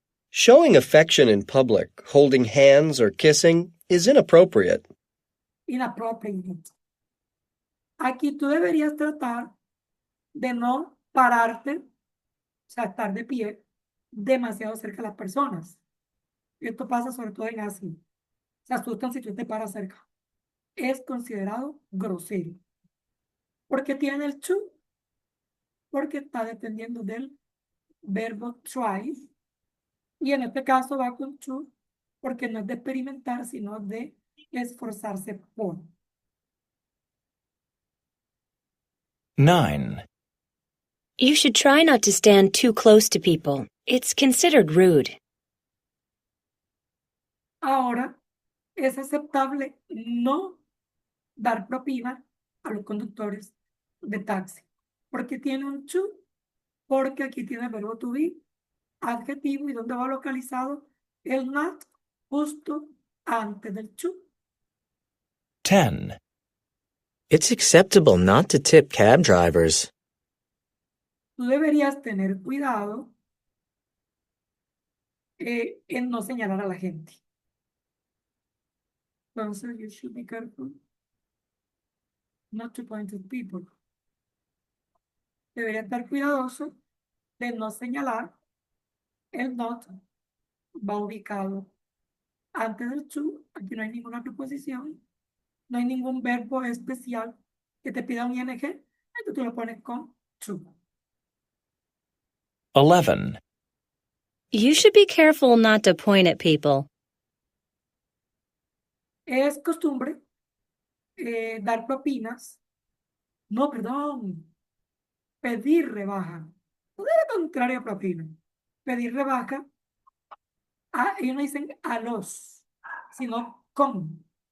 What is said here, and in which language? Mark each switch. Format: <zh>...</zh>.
<en>Showing affection in public, holding hands or kissing, is inappropriate.</en> <es>Inappropriate. Aquí tú deberías tratar de no pararte, o sea, estar de pie demasiado cerca de las personas. Esto pasa sobre todo en Asia. Se asustan si tú te paras cerca. Es considerado grosero. ¿Por qué tiene el to? Porque está dependiendo del verbo try. Y en este caso va con to porque no es de experimentar, sino de esforzarse por. 9.</es> <en>You should try not to stand too close to people. It's considered rude.</en> <es>Ahora, es aceptable no dar propina a los conductores de taxi. Porque tiene un to, porque aquí tiene el verbo to be, adjetivo, y donde va localizado el not justo antes del to. 10.</es> <en>It's acceptable not to tip cab drivers.</en> <es>Tú deberías tener cuidado en no señalar a la gente.</es> <en>Entonces, you should be careful not to point at people.</en> <es>Debería estar cuidadoso de no señalar. El not va ubicado antes del to. Aquí no hay ninguna preposición, no hay ningún verbo especial que te pida un ing, entonces tú lo pones con to. 11.</es> <en>You should be careful not to point at people.</en> <es>Es costumbre dar propinas. No, perdón. Pedir rebaja. No es lo contrario a propina. Pedir rebaja. Ellos no dicen a los, sino con.</es>